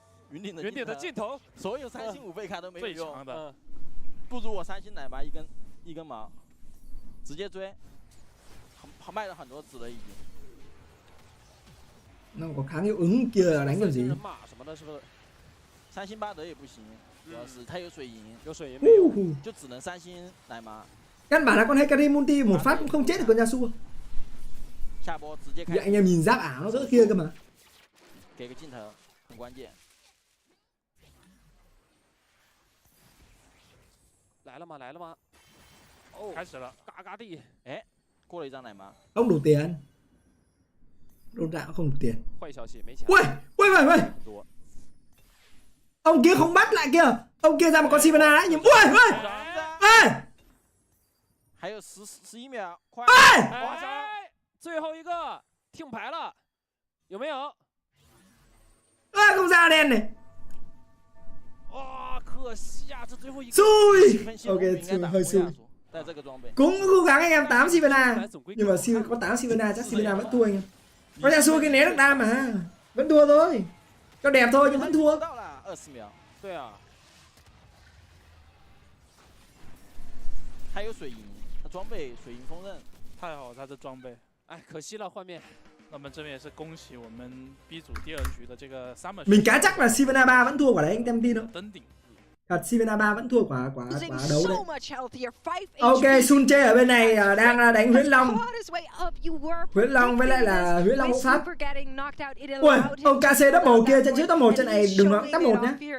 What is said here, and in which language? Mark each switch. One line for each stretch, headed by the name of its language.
Chinese: 云顶的镜头，所有3星5倍卡都没有用，不如我3星奶妈一根毛，直接追，卖了很多纸了已经。
Vietnamese: Nó có kháng hiệu ứng kia là đánh kiểu gì?
Chinese: 三星巴德也不行，主要是他有水银，就只能三星奶妈。
Vietnamese: Căn bản là con Hekari multi một phát cũng không chết được con Yasuo. Vậy anh em nhìn giáp ảo nó đỡ kia cơ mà.
Chinese: 给个镜头很关键。来了吗？来了吗？哦，开始了，嘎嘎地。哎，过了一张奶妈。
Vietnamese: Không đủ tiền. Đôn rạo không đủ tiền.
Chinese: 坏消息，没钱。喂！
Vietnamese: Ông kia không bắt lại kìa. Ông kia ra một con Sivana đấy. Nhưng ui!
Chinese: 还有11秒，快！哎，最后一个听牌了，有没有？
Vietnamese: Không ra đen này.
Chinese: 哇，可惜啊，这最后一个。
Vietnamese: Xui. Ok, hơi xui.
Chinese: 带这个装备。
Vietnamese: Cũng cố gắng anh em 8 Sivana. Nhưng mà có 8 Sivana chắc Sivana vẫn thua anh em. Có Yasuo cái né được đam mà. Vẫn thua thôi. Cho đẹp thôi nhưng vẫn thua.
Chinese: 20秒。对啊。还有水银。装备水银锋刃太好了，他的装备。哎，可惜了，换面。那么这边也是恭喜我们 B 组第2局的这个 Summer。
Vietnamese: Mình cá chắc là Sivana 3 vẫn thua quả đấy anh em tin không?
Chinese: 登顶。
Vietnamese: Thật Sivana 3 vẫn thua quả đấu đấy. Ok, Sunche ở bên này đang đánh Huyễn Long. Huyễn Long với lại là Huyễn Long hộ pháp. Ui, ông KC double kia trận trước top 1 trận này đừng nói top 1 nhé.